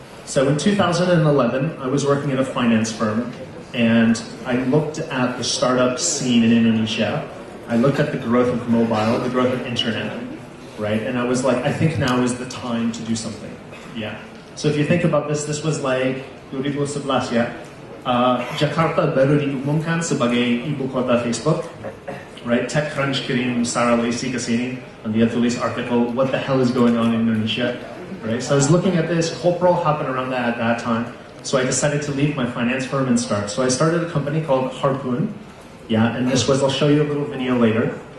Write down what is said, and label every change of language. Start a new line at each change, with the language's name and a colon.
English: So in 2011, I was working at a finance firm, and I looked at the startup scene in Indonesia, I looked at the growth of mobile, the growth of internet, right? And I was like, I think now is the time to do something. Yeah. So if you think about this, this was like 2011 ya.
Indonesian: Jakarta baru diumumkan sebagai ibu kota Facebook, right?
English: TechCrunch
Indonesian: kirim Sarah Lacy ke sini,
English: and
Indonesian: dia tulis
English: article, what the hell is going on in Indonesia, right? So I was looking at this, Corporal happened around that at that time. So I decided to leave my finance firm and start. So I started a company called Harpoon. Yeah, and this was, I'll show you a little video later.